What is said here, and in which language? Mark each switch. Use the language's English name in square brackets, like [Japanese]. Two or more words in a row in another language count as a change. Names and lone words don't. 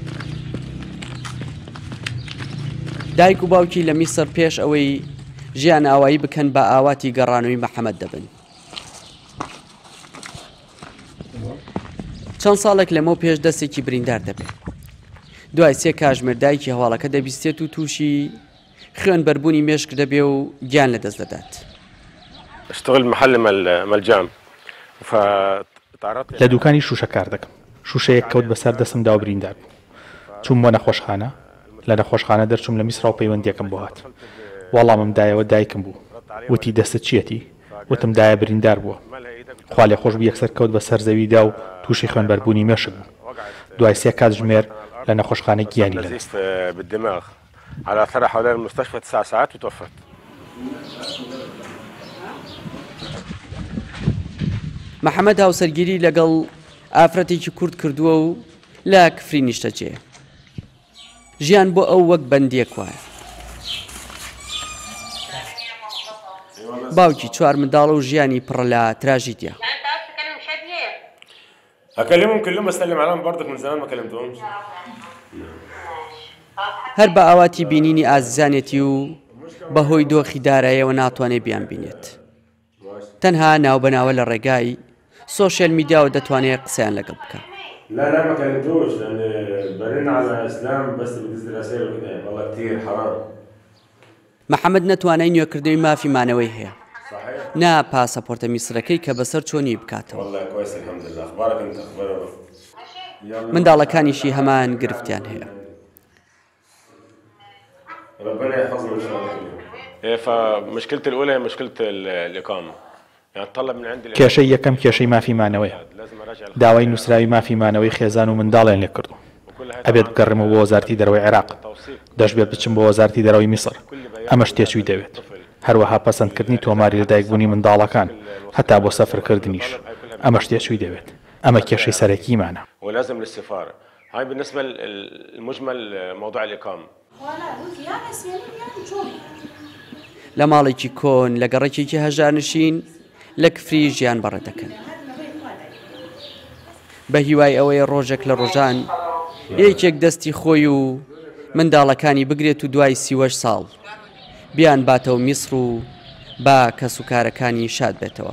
[Central Kurdish] دایک و باوکی لە میسر پێش ئەوەی ژیان ئاوایی بکەن بە ئاواتی گەڕانەوەی مەحەمەد دەبن. چەند ساڵێک لەمە پێش دەستێکی بریندار دەبێت. دوای 3 کاتژمێر دایکی هەواڵەکە دەبیستێت و تووشی خوێنبەربوونی مێشک دەبێ و گیان لەدەست دەدات. [Arabic] اشتغل محل ملجام [Central Kurdish] لە دوکانی شوشە کار دەکەم. شوشەیەک کەوت بەسەر دەستم دا و بریندار بوو. چوم بۆ نەخۆشخانە لە نەخۆشخانە دەرچوم لە میسرا و پەیوەندیەکەم بۆ هات. وەڵامم دایەوە دایکم بوو. وتی دەستت چیەتی؟ وتم دایە بریندار بووە. خوا لێ خۆش بوو یەکسەر کەوت بەسەر زەویدا و تووشی خوێنبەربوونی مێشک بوو. دوای 3 کاتژمێر لە نەخۆشخانە گیانی لەدەست. [Arabic] بالدماغ على ثرى حوالين المستشفى 9 ساعات وتوفت. [Central Kurdish] محەممەد هاوسەرگیری لەگەڵ ئافرەتێکی کورد کردووە و لە کفری نیشتەجێ. ژیان بۆ ئەو وەک بەندیەک وایە. باوکی 4 منداڵە و ژیانی پڕە لە تراژیدیا. [Arabic] أكلمهم كلهم بسلم عليهم برضك من زمان ما كلمتهمش. [Central Kurdish] هەر بە ئاواتی بینینی ئازیزانێتی و بەهۆی دۆخی داراییەوە ناتوانێت بیان بینێت. تەنها ناوبەناوە لە ڕێگای [English] social media [Central Kurdish] ودەتوانێت قسەیان لەگەڵ بکە. [Arabic] لا ما كلمتوش لأن برن على إسلام بس بتنزل رسائل وكده والله كتير حرام. [Central Kurdish] محەممەد نەتوانای نوێکردنەوەی مافیمانەوەی هەیە. نا پاسەپۆرتە میسرەکەی کە بەسەر چۆنی بکاتەوە. منداڵەکانیشی هەمان گرفتیان هەیە. [Arabic] ربنا يحفظنا إن شاء الله. فمشكلة الأولى هي مشكلة الإقامة. [Central Kurdish] کێشەی یەکەم کێشەی مافیمانەوەیە. داوای نووسراوی مافیمانەوەی خێزان و منداڵیان لێ کردو. ئەبێت بگەڕێمەوە بۆ وەزارەتی دەرەوەی عێراق. دەشبێت بچم بۆ وەزارەتی دەرەوەی میسر. ئەمەش تێچووی دەوێت. هەروەها پەسەندکردنی تۆماری لەدایکبوونی منداڵەکان هەتا بۆ سەفرکردنیش. ئەمەش تێچووی دەوێت. ئەمە کێشەی سەرەکیمانە. [Arabic] ولازم للسفارة. هاي بالنسبة للمجمل موضوع الإقامة. [Central Kurdish] لە ماڵێکی کۆن لە گەڕێکێکی هەژارنشین لە کفری ژیان بەڕێ دەکەن. بە هیوای ئەوەی ڕۆژێک لە ڕۆژان یەکێک دەستی خۆی و منداڵەکانی بگرێت و دوای 38 ساڵ بیان باتەوە میسر و با کەسوکارەکانی شاد بێتەوە.